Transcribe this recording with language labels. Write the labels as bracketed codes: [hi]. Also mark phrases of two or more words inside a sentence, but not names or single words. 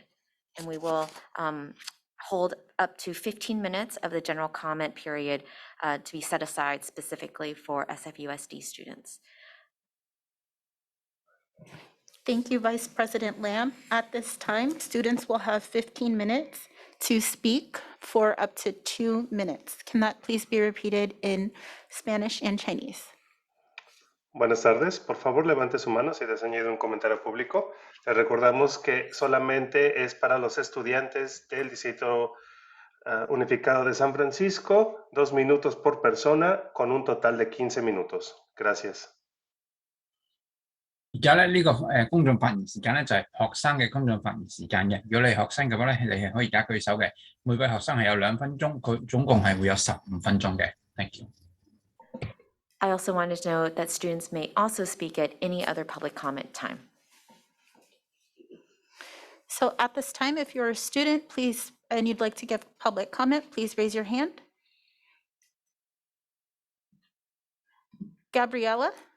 [en] And we will hold up to 15 minutes of the general comment period to be set aside specifically for SFUSD students. Thank you, Vice President Lamb. At this time, students will have 15 minutes to speak for up to 2 minutes. Can that please be repeated in Spanish and Chinese? [es] Buenas tardes, por favor levante su mano si desea añadir un comentario público. Les recordamos que solamente es para los estudiantes del Distrito Unificado de San Francisco, 2 minutos por persona con un total de 15 minutos. Gracias. [yue] 而家咧呢個公眾發言時間咧就係學生嘅公眾發言時間嘅。如果你係學生嘅話咧，你係可以而家舉手嘅。每位學生係有2分鐘，佢總共係會有15分鐘嘅。 [en] Thank you. I also wanted to note that students may also speak at any other public comment time. So at this time, if you're a student, please, and you'd like to give public comment, please raise your hand. Gabriella?